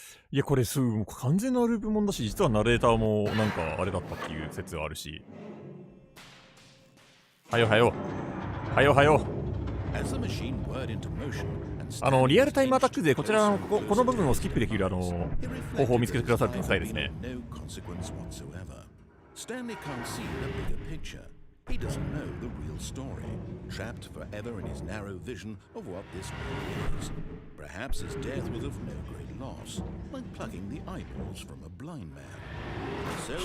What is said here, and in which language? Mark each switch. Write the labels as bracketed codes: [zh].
[ja] いや、これもう完全なループもんだし、実はナレーターもなんかあれだったっていう説はあるし。はよはよ。はよはよ。 [en] As the machine whirred into motion, and [ja] リアルタイムアタックでこちらのこの部分をスキップできる方法を見つけてくださると伝えですね。 [en] no consequence whatsoever. Stanley can't see the bigger picture. He doesn't know the real story, trapped forever in his narrow vision of what this world is. Perhaps his death was of no great loss, like plucking the eyeballs from a blind man. So he